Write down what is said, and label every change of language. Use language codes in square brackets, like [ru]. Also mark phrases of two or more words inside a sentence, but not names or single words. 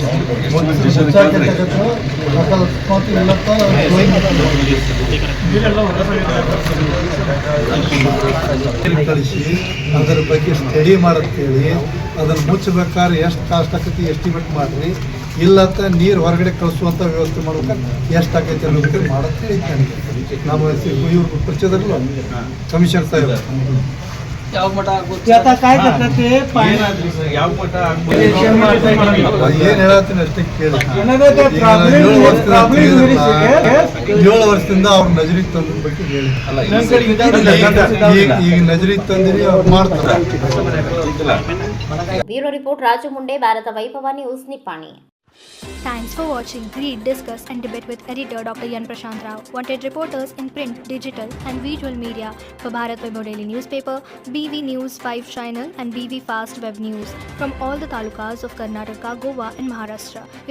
[kn] ಕಳಿಸಿ ಅದರ ಬಗ್ಗೆ ಸ್ಟಡಿ ಮಾಡತ್ತೇಳಿ ಅದನ್ನು ಮುಚ್ಚಬೇಕಾದ್ರೆ ಎಷ್ಟು ಕಾಸ್ಟ್ ಆಕೈತಿ ಎಸ್ಟಿಮೇಟ್ ಮಾಡಿರಿ. ಇಲ್ಲಂತ ನೀರು ಹೊರಗಡೆ ಕಳಿಸುವಂಥ ವ್ಯವಸ್ಥೆ ಮಾಡ್ಬೇಕಾದ್ರೆ ಎಷ್ಟು ಆಕೈತಿ ಅನ್ನೋದಕ್ಕೆ ಮಾಡತ್ತೆ ನನಗೆ. ನಮ್ಮ ಇವ್ರ ಪರಿಚಯದಲ್ಲೂ ಕಮಿಷನ್ ಸಾಹೇಬ್ ಯಾವ ಮಠ [mr] काय करतात ते [kn] ಯಾವ ಮಠ ಏನ್ ಹೇಳತ್ತೀನಿ ಅಷ್ಟೇ ಕೇಳಿ. 7 ವರ್ಷದಿಂದ ಅವ್ರ ನಜರಿಗೆ ತಂದ ಬಗ್ಗೆ ಹೇಳಿ. ಈಗ ನಜರಿಗೆ ತಂದಿರಿ ಅವ್ರು ಮಾಡ್ತಾರೆ. ಬ್ಯೂರೋ ರಿಪೋರ್ಟ್ ರಾಜು ಮುಂಡೆ, ಭಾರತ ವೈಭವ ನ್ಯೂಸ್, ನಿಪ್ಪಾಣಿ. [en] Thanks for watching Read, Discuss and Debate with editor Dr. Yan Prashant Rao. Wanted reporters in print, digital and visual media for Bharat Vaibhav Daily Newspaper, BV News 5 Channel and BV Fast Web News from all the talukas of Karnataka, Goa and Maharashtra.